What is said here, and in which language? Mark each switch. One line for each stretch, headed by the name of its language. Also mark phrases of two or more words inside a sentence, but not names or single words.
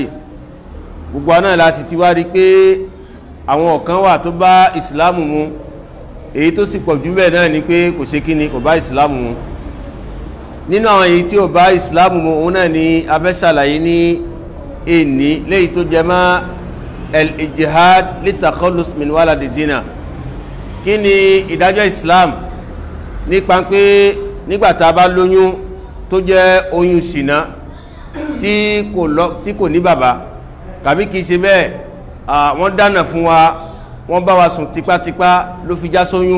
Yoruba: Gbogbo náà la sì ti wá rí pé àwọn ọ̀kan wà tó bá Islam mu, èyí tó sì pọ̀ jù bẹ́ẹ̀ náà ni pé kò ṣe kíni, kò bá Islam mu. Nínú àwọn èyí tí ò bá Islam mu, òun náà ni a fẹ́ ṣàlàyé ní èní léyìí tó jẹ mọ́
Arabic: الاجتهاد للتخلص من ولد الزنا.
Yoruba: Kí ni ìdájọ́ Islam nípa pé nígbàtà bá lóyún tó jẹ́ oyún ṣìnà tí kò ní bàbá, tàbí kìí ṣe bẹ́ẹ̀, wọ́n dáná fún wa, wọ́n bá wa sùn tipátipá ló fi já sóyún.